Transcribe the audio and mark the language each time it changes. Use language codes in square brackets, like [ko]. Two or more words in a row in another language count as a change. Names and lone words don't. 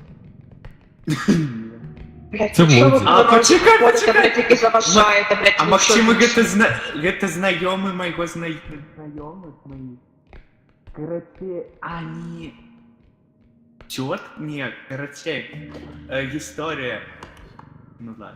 [ru] Блять, [uk] Це що ви Володя. А, тут почекай, ходите, почекай. блядь, тільки заважаєте, блядь, А ну Максим, що ти? [ru] это знакомый моего знакомых моих. Короче, они... Чёт? Нет, короче, история. Ну ладно.